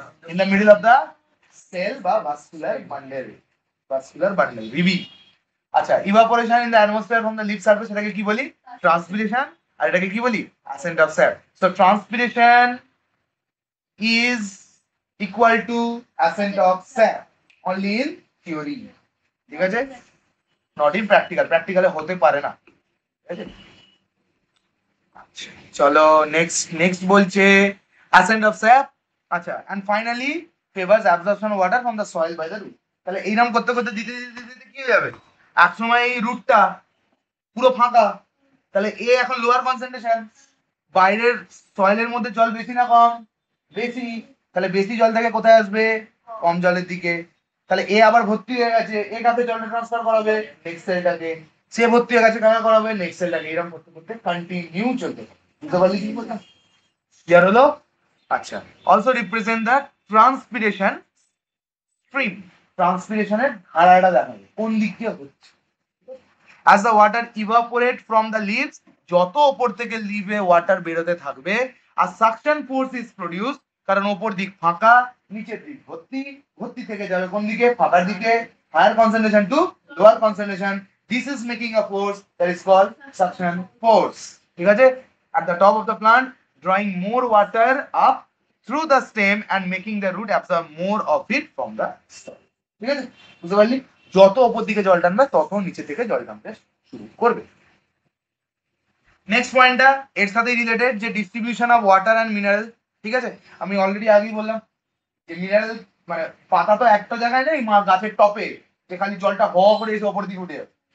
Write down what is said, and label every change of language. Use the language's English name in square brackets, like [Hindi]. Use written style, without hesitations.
[English] In the middle of the cell বা vascular bundle, vascular bundle VB. আচ্ছা, evaporation in the atmosphere from the leaf surface, [Bangla] এটাকে কি বলি? Transpiration. আর এটাকে কি বলি? Accent of sap. [English] so transpiration is equal to ascent of sap only in theory, [Bangla] ঠিক আছে? [English] not in practical, [Bangla] প্র্যাকটিক্যালে হতে পারে না, ঠিক আছে? চলো নেক্সট বলছে ascent of sap। [English] আচ্ছা, and finally favors absorption of water from the soil by the root। [Bangla] তাহলে এইরকম করতে করতে দিতে দিতে দিতে কি হয়ে যাবে, এক সময় এই রুটটা পুরো ফাঁকা, তাহলে এ এখন লোয়ার কনসেন্ট্রেশন, বাইরের সয়েলের মধ্যে জল বেশি না কম? বেশি। তাহলে বেশি জল থেকে কোথায় আসবে? কম জলের দিকে। তাহলে এ আবার ভর্তি হয়ে গেছে, এ কাছে জলটা ট্রান্সফার করাবে নেক্সট সেলটাকে, সে ভর্তি হয়ে গেছে কাকে করাবে? নেক্সট সেলটাকে। এরকম করতে করতে কন্টিনিউ চলতে থাকে। বুঝতে পারলি কি বললাম? ক্লিয়ার হলো? আচ্ছা, [English] also represent the transpiration stream, [Bangla] ট্রান্সপিরেশনের ধারাটা দেখাবে কোন দিক দিয়ে হচ্ছে। [English] as the water evaporate from the leaves, [Bangla] যত উপর থেকে লিভে ওয়াটার বেরোতে থাকবে আর সাকশন ফোর্স ইজ প্রডিউস, কারণ উপর দিক ফাঁকা নিচের দিক ভর্তি, ভর্তি থেকে যাবে কোন দিকে? ফাঁকার দিকে, [English] higher concentration to lower concentration, this is making a force that is called suction force, [Bangla] ঠিক আছে? [English] at the top of the plant drawing more water up through the stem and making the root absorb more of it from the soil, [Bangla] ঠিক আছে? বুঝতে পারলি? যত উপর দিকে জল টানবে তত নিচে থেকে জল টানতে শুরু করবে। নেক্সট পয়েন্টটা এর সাথে রিলেটেড, যে [English] distribution of water and mineral, [Bangla] ঠিক আছে? আমি অলরেডি আগেই বললাম যে মিনারেল মানে পাতা তো একটা জায়গায় নেই, গাছের টপে যে খালি জলটা হ করে এসে ওপর দিকে উঠে যাবে।